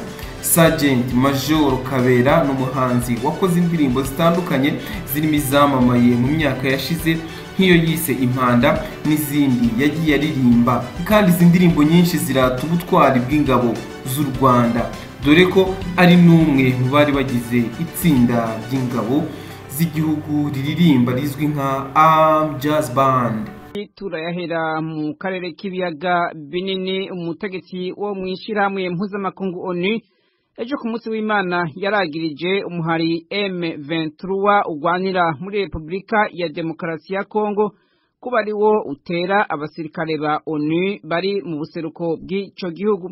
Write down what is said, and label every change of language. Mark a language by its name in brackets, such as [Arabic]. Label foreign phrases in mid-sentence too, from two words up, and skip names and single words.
[Kinyarwanda] Sergeant Major Kabera n'umuhanzi wakoze indirimbo zitandukanye zirimo izamamaye mu myaka yashize nk'iyo yise Impanda n'izindi yagiye aririmba, kandi izi ndirimbo nyinshi zirata ubutwari bw'ingabo z'u Rwanda, dore ko ari n'umwe mu bari bagize itsinda ry'ingabo z'igihugu riririmba rizwi nka Armed Jazz Band. [Rundi] Turayahera mu karere k'ibiyaga binini. Umutegetsi wo mwishirahamwe mpuzamakungu ONU ejo ku munsi w'Imana yaragirije umuhari M23 ugwanira muri Repubulika ya Demokarasi ya Kongo kuba ari wo utera abasirikare ba ONU bari mu buseruko bw'ico gihugu.